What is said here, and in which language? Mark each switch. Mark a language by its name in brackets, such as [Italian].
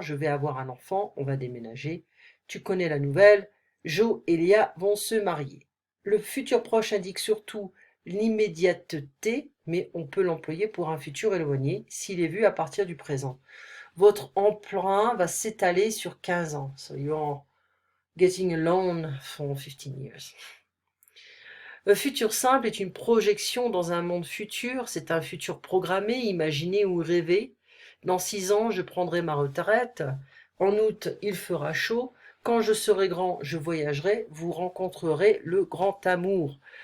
[French] Je vais avoir un enfant, on va déménager. Tu connais la nouvelle. Joe et Léa vont se marier. Le futur proche indique surtout l'immédiateté, mais on peut l'employer pour un futur éloigné s'il est vu à partir du présent. Votre emprunt va s'étaler sur 15 ans. [English] So you're getting a loan for 15 years. [French] Le futur simple est une projection dans un monde futur, c'est un futur programmé, imaginé ou rêvé. Dans 6 ans, je prendrai ma retraite. En août, il fera chaud. Quand je serai grand, je voyagerai. Vous rencontrerez le grand amour.